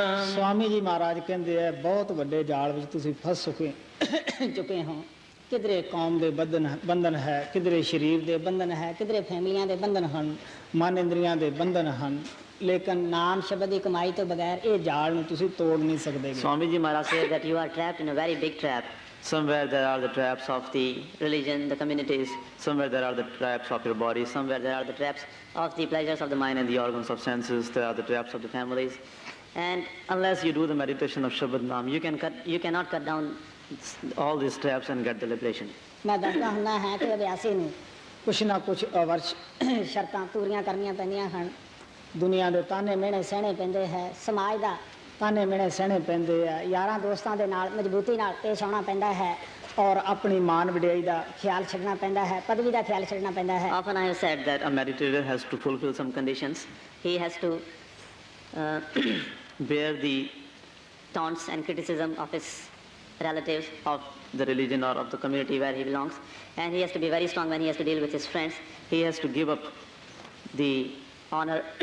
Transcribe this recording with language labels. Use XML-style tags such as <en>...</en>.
<hi>स्वामी जी महाराज कहते हैं बहुत</hi> <pa>ਵੱਡੇ ਜਾਲ ਵਿੱਚ ਤੁਸੀਂ ਫਸ ਚੁੱਕੇ ਹੋ। ਕਿਧਰੇ ਕੌਮ ਦੇ ਬੰਧਨ ਹੈ, ਕਿਧਰੇ ਸਰੀਰ ਦੇ ਬੰਧਨ ਹੈ, ਕਿਧਰੇ ਫੈਮਲੀਆਂ ਦੇ ਬੰਧਨ ਹਨ, ਮਨ ਇੰਦਰੀਆਂ ਦੇ ਬੰਧਨ ਹਨ, ਲੇਕਿਨ ਨਾਮ ਸ਼ਬਦ ਦੀ ਕਮਾਈ ਤੋਂ ਬਗੈਰ ਇਹ ਜਾਲ ਨੂੰ ਤੁਸੀਂ ਤੋੜ ਨਹੀਂ ਸਕਦੇ।</pa> <en>Swamiji Maharaj says that you are trapped in a very big trap. Somewhere there are the traps of the Religion, the communities, somewhere there are the traps of your body, somewhere there are the traps of the pleasures of the mind and the organs of senses, there are the traps of the families. And unless you do the meditation of Shabad Naam, you cannot cut down all these traps and get the liberation.</en> <pa>ਮੈਂ ਦੱਸਦਾ ਹੁੰਦਾ ਹਾਂ ਕਿ ਅਭਿਆਸੀ ਨੂੰ ਕੁਛ ਨਾ ਕੁਛ ਅਵਰਸ਼ ਸ਼ਰਤਾਂ ਪੂਰੀਆਂ ਕਰਨੀਆਂ ਪੈਂਦੀਆਂ ਹਨ। ਦੁਨੀਆ ਦੇ ਤਾਨੇ ਮਿਹਣੇ ਸਹਿਣੇ ਪੈਂਦੇ ਹੈ, ਸਮਾਜ ਦਾ ਤਾਨੇ ਮਿਹਣੇ ਸਹਿਣੇ ਪੈਂਦੇ ਆ, ਯਾਰਾਂ ਦੋਸਤਾਂ ਦੇ ਨਾਲ ਮਜ਼ਬੂਤੀ ਨਾਲ ਪੇਸ਼ ਆਉਣਾ ਪੈਂਦਾ ਹੈ ਔਰ ਆਪਣੀ ਮਾਨ ਵਡਿਆਈ ਦਾ ਖਿਆਲ ਛੱਡਣਾ ਪੈਂਦਾ ਹੈ, ਪਦਵੀ ਦਾ ਖਿਆਲ ਛੱਡਣਾ ਪੈਂਦਾ ਹੈ।</pa> <en>Often I have said that a meditator has to fulfill some conditions. He has to bear the taunts and criticism of his relatives, of the religion or of the community where he belongs. And he has to be very strong when he has to deal with his friends. He has to give up the honor.</en>